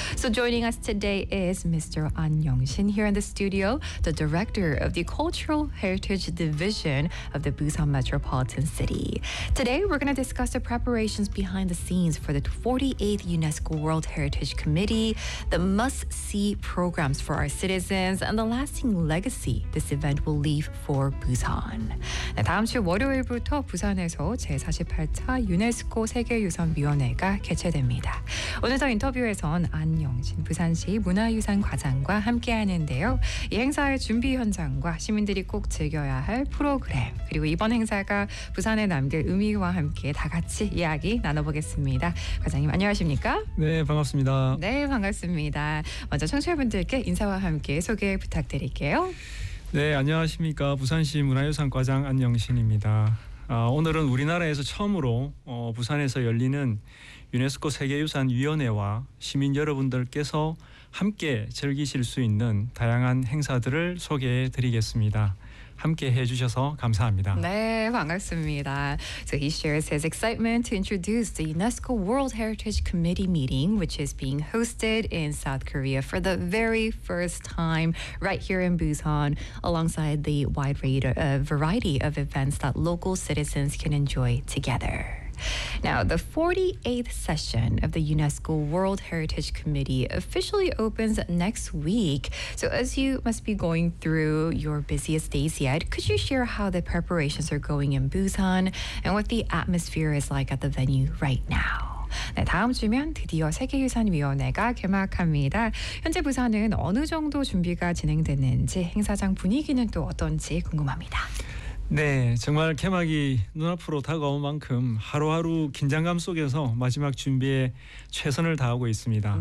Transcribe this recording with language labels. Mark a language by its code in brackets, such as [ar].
[en] So joining us today is Mr. An Yong-shin here in the studio, the director of the Cultural Heritage Division of the Busan Metropolitan City. Today, we're going to discuss the preparations behind the scenes for the 48th UNESCO World Heritage Committee, the must-see programs for our citizens, and the lasting legacy this event will leave for Busan. [ko] 네, 다음 주 월요일부터 부산에서 제48차 유네스코 세계유산위원회가 개최됩니다. 오늘도 인터뷰에선 안영신 부산시 문화유산 과장과 함께하는데요. 이 행사의 준비 현장과 시민들이 꼭 즐겨야 할 프로그램, 그리고 이번 행사가 부산에 남길 의미와 함께 다 같이 이야기 나눠보겠습니다. 과장님 안녕하십니까? 네, 반갑습니다. 네, 반갑습니다. 먼저 청취자분들께 인사와 함께 소개 부탁드릴게요. 네, 안녕하십니까? 부산시 문화유산 과장 안영신입니다. 오늘은 우리나라에서 처음으로 부산에서 열리는 유네스코 세계유산위원회와 시민 여러분들께서 함께 즐기실 수 있는 다양한 행사들을 소개해 드리겠습니다. 함께해 주셔서 감사합니다. 네, 반갑습니다. [en] So he shares his excitement to introduce the UNESCO World Heritage Committee meeting, which is being hosted in South Korea for the very first time right here in Busan, alongside the wide variety of events that local citizens can enjoy together. Now, the 48th session of the UNESCO World Heritage Committee officially opens next week. So as you must be going through your busiest days yet, could you share how the preparations are going in Busan and what the atmosphere is like at the venue right now? [ko] 네, 다음 주면 드디어 세계유산위원회가 개막합니다. 현재 부산은 어느 정도 준비가 진행됐는지, 행사장 분위기는 또 어떤지 궁금합니다. 네, 정말 개막이 눈앞으로 다가온 만큼 하루하루 긴장감 속에서 마지막 준비에 최선을 다하고 있습니다.